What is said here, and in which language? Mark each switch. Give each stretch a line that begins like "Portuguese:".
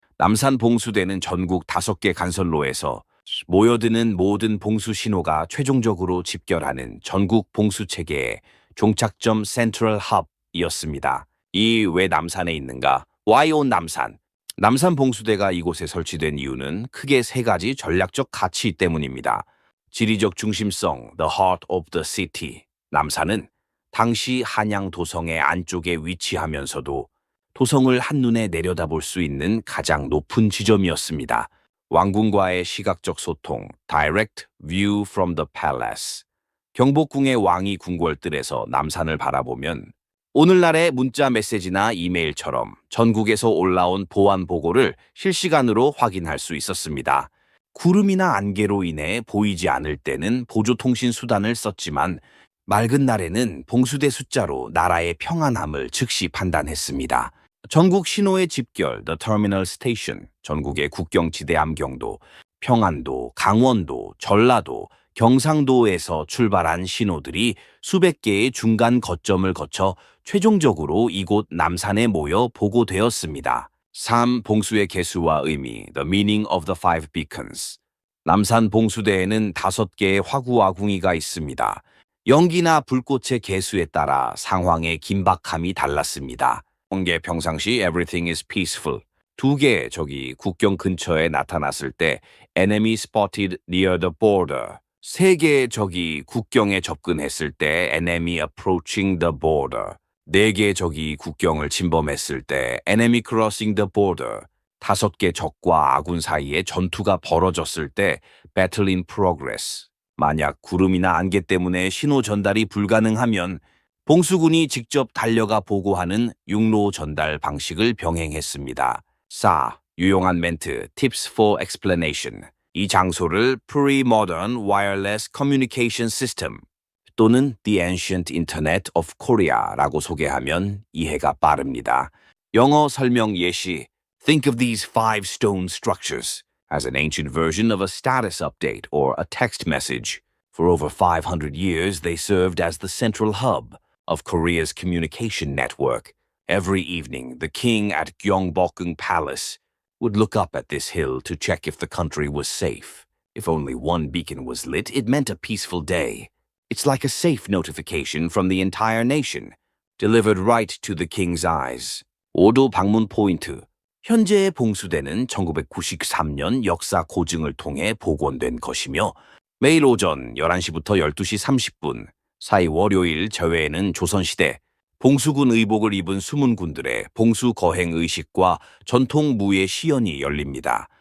Korean: 남산 봉수대는 전국 5개 간선로에서 모여드는 모든 봉수 신호가 최종적으로 집결하는 전국 봉수 체계의 종착점 센트럴 헙이었습니다. 이 왜 남산에 있는가?
English: Why on
Korean: 남산? 남산 봉수대가 이곳에 설치된 이유는 크게 3가지 전략적 가치 때문입니다. 지리적 중심성,
English: the heart of the city.
Korean: 남산은 당시 한양 도성의 안쪽에 위치하면서도 도성을 한눈에 내려다볼 수 있는 가장 높은 지점이었습니다. 왕궁과의 시각적 소통,
English: direct view from the palace.
Korean: 경복궁의 왕이 궁궐뜰에서 남산을 바라보면 오늘날의 문자 메시지나 이메일처럼 전국에서 올라온 보안 보고를 실시간으로 확인할 수 있었습니다. 구름이나 안개로 인해 보이지 않을 때는 보조통신 수단을 썼지만 맑은 날에는 봉수대 숫자로 나라의 평안함을 즉시 판단했습니다. 전국 신호의 집결,
English: the terminal station,
Korean: 전국의 국경지대 함경도, 평안도, 강원도, 전라도, 경상도에서 출발한 신호들이 수백 개의 중간 거점을 거쳐 최종적으로 이곳 남산에 모여 보고되었습니다. 3. 봉수의 개수와 의미,
English: the meaning of the 5 beacons.
Korean: 남산 봉수대에는 5개의 화구아궁이가 있습니다. 연기나 불꽃의 개수에 따라 상황의 긴박함이 달랐습니다. 홍계 평상시
English: everything is peaceful.
Korean: 2개의 적이 국경 근처에 나타났을 때
English: enemy spotted near the border.
Korean: 3개의 적이 국경에 접근했을 때
English: enemy approaching the border.
Korean: 4개의 적이 국경을 침범했을 때
English: enemy crossing the border.
Korean: 5개 적과 아군 사이에 전투가 벌어졌을 때
English: battle in progress.
Korean: 만약 구름이나 안개 때문에 신호 전달이 불가능하면 봉수군이 직접 달려가 보고하는 육로 전달 방식을 병행했습니다. 4. 유용한 멘트,
English: tips for explanation.
Korean: 이 장소를
English: Pre-Modern Wireless Communication System
Korean: 또는
English: The Ancient Internet of Korea
Korean: 라고 소개하면 이해가 빠릅니다. 영어 설명 예시.
English: Think of these 5 stone structures as an ancient version of a status update or a text message. For over 500 years, they served as the central hub of Korea's communication network. Every evening, the king at Gyeongbokgung Palace would look up at this hill to check if the country was safe. If only one beacon was lit, it meant a peaceful day. It's like a safe notification from the entire nation, delivered right to the king's eyes.
Korean: 5도 방문 포인트. 현재의 봉수대는 1993년 역사 고증을 통해 복원된 것이며 매일 오전 11시부터 12시 30분 사이 월요일 제외에는 조선시대 봉수군 의복을 입은 수문군들의 봉수 거행 의식과 전통 무예 시연이 열립니다.